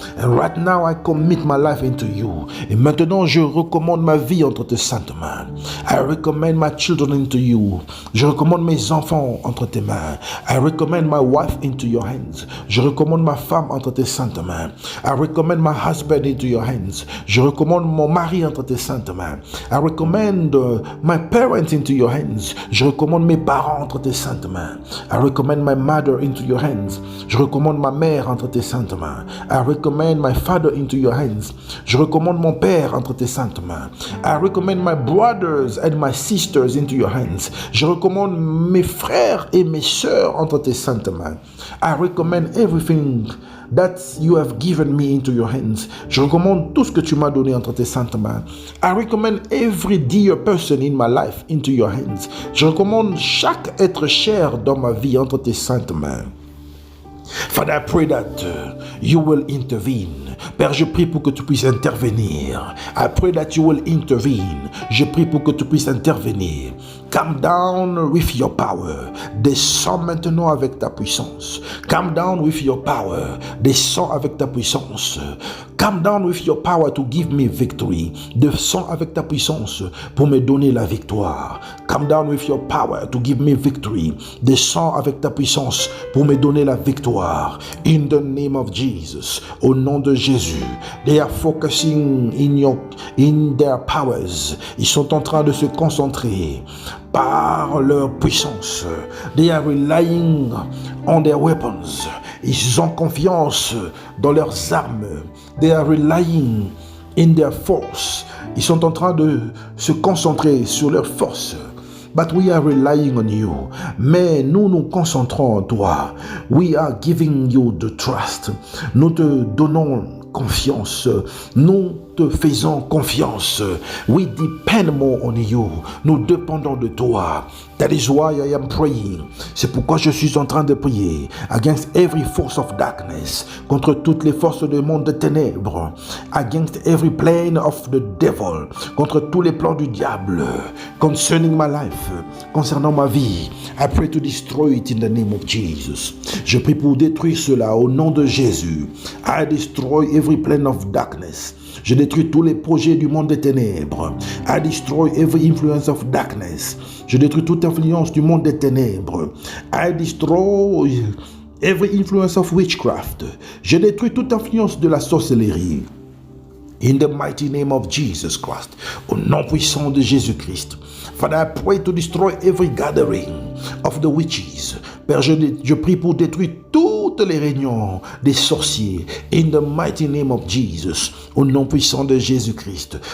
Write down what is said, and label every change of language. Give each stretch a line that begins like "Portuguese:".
English: And right now, I commit my life into you.
French: Et maintenant, je recommande ma vie entre tes saintes mains.
English: I recommend my children into you.
French: Je recommande mes enfants entre tes mains.
English: I recommend my wife into your hands.
French: Je recommande ma femme entre tes saintes mains.
English: I recommend my husband into your hands.
French: Je recommande mon mari entre tes saintes mains.
English: I recommend my parents into your hands.
French: Je recommande mes parents entre tes saintes mains.
English: I recommend my mother into your hands.
French: Je recommande ma mère entre tes saintes mains.
English: I recommend my father into your hands.
French: Je recommande mon père entre tes saintes mains.
English: I recommend my brothers and my sisters into your hands.
French: Je recommande mes frères et mes sœurs entre tes saintes mains.
English: I recommend everything that you have given me into your hands.
French: Je recommande tout ce que tu m'as donné entre tes saintes mains.
English: I recommend every dear person in my life into your hands.
French: Je recommande chaque être cher dans ma vie entre tes saintes mains.
English: Father, I pray that you will intervene.
French: Père, je prie pour que tu puisses intervenir.
English: I pray that you will intervene.
French: Je prie pour que tu puisses intervenir.
English: Come down with your power.
French: Descends maintenant avec ta puissance.
English: Come down with your power.
French: Descends avec ta puissance.
English: Come down with your power to give me victory.
French: Descends avec ta puissance pour me donner la victoire.
English: Come down with your power to give me victory.
French: Descends avec ta puissance pour me donner la victoire.
English: In the name of Jesus.
French: Au nom de Jésus.
English: They are focusing in their powers.
French: Ils sont en train de se concentrer par leur puissance.
English: They are relying on their weapons.
French: Ils ont confiance dans leurs armes.
English: They are relying in their force.
French: Ils sont en train de se concentrer sur leur force.
English: But we are relying on you.
French: Mais nous nous concentrons en toi.
English: We are giving you the trust.
French: Nous te donnons confiance. Nous te faisons confiance.
English: We depend more on you.
French: Nous dépendons de toi.
English: That is why I am praying.
French: C'est pourquoi je suis en train de prier
English: against every force of darkness,
French: contre toutes les forces du monde de ténèbres,
English: against every plan of the devil,
French: contre tous les plans du diable,
English: concerning my life,
French: concernant ma vie.
English: I pray to destroy it in the name of Jesus.
French: Je prie pour détruire cela au nom de Jésus.
English: I destroy every plan of darkness.
French: Je détruis tous les projets du monde des ténèbres.
English: I destroy every influence of darkness.
French: Je détruis toute influence du monde des ténèbres.
English: I destroy every influence of witchcraft.
French: Je détruis toute influence de la sorcellerie.
English: In the mighty name of Jesus Christ.
French: Au nom puissant de Jésus-Christ.
English: Father, I pray to destroy every gathering of the witches.
French: Père, je prie pour détruire toutes les réunions des sorciers.
English: In the mighty name of Jesus.
French: Au nom puissant de Jésus-Christ.